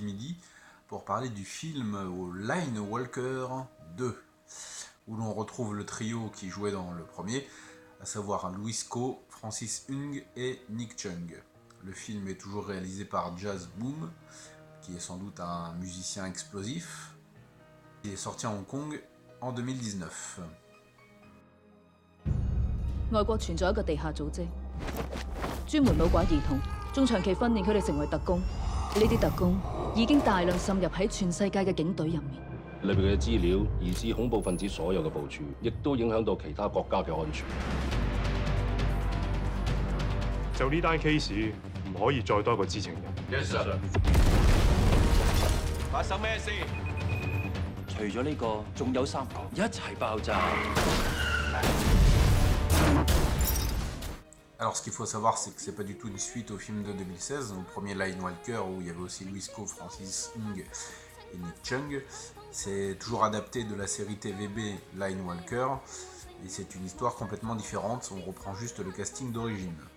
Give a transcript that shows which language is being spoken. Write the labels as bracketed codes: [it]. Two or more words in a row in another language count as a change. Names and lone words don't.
[fr] midi pour parler du film Line Walker 2, où l'on retrouve le trio qui jouait dans le premier, à savoir Louis Ko, Francis Hung et Nick Chung. Le film est toujours réalisé par Jazz Boom, qui est sans doute un musicien explosif. Il est sorti à Hong Kong en 2019. [yue] 外國存在一個地下組織，專門老拐兒童，仲長期訓練佢哋成為特工。呢啲特工已經大量滲入喺全世界嘅警隊入面。裏邊嘅資料，疑似恐怖分子所有嘅部署，亦都影響到其他國家嘅安全。就呢單 case 唔可以再多一個知情人。 [en] Yes sir。 [yue] 發生咩事？除咗呢個，仲有3個一齊爆炸。 [fr] Alors ce qu'il faut savoir, c'est que c'est pas du tout une suite au film de 2016, au premier Line Walker où il y avait aussi Louis Ko, Francis Hung et Nick Chung. C'est toujours adapté de la série TVB Line Walker, et c'est une histoire complètement différente, on reprend juste le casting d'origine.